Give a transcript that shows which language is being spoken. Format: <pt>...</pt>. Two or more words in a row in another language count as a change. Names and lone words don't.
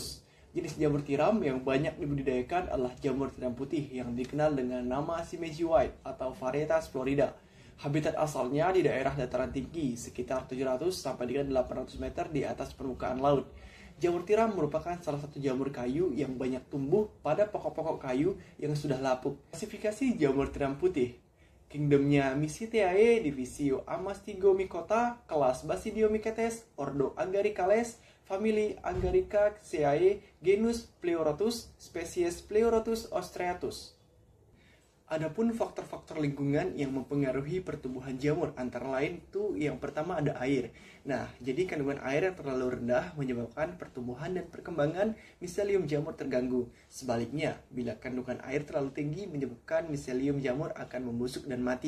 <id>Jenis jamur tiram yang banyak dibudidayakan adalah jamur tiram putih yang dikenal dengan nama Shimeji White atau varietas Florida. Habitat asalnya di daerah dataran tinggi sekitar 700 sampai dengan 800 meter di atas permukaan laut. Jamur tiram merupakan salah satu jamur kayu yang banyak tumbuh pada pokok-pokok kayu yang sudah lapuk. Klasifikasi jamur tiram putih: Kingdomnya Mycetiae, divisio Amastigomycota, kelas Basidiomycetes, ordo Agaricales, famili Agaricaceae, genus Pleurotus, spesies Pleurotus ostreatus. Adapun faktor-faktor lingkungan yang mempengaruhi pertumbuhan jamur antara lain itu yang pertama ada air. Nah, jadi kandungan air yang terlalu rendah menyebabkan pertumbuhan dan perkembangan miselium jamur terganggu. Sebaliknya, bila kandungan air terlalu tinggi menyebabkan miselium jamur akan membusuk dan mati.</id>